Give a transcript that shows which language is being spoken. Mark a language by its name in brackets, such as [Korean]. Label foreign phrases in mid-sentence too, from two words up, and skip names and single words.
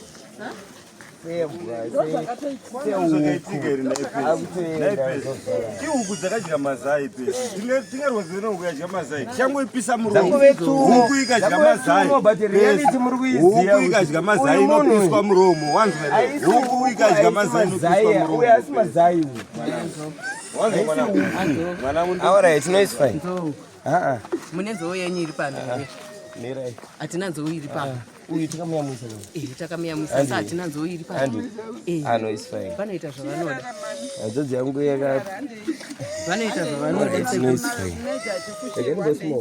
[Shona] Chihuku dzakadya mazai pesi. Tingarwazira huku yadya mazai. Changu ipisa muromo. Huku ikadya mazai. Huku ikadya mazai inopiswa muromo. Huku ikadya mazai inopiswa muromo. Uya asi mazai. [English] All right, no it's fine. [Shona] Munenzo yenyu iri pano. Mirai. Atina nzou iri pano. Uyu takamuyamwisa. Takamuyamwisa sa atina nzou iri pano. [English] No it's fine. [Shona] Vanoita zvavanoda. Adzodzi yangu yakati. Vanoita zvavanoda. [English] No it's fine. Again go smoke.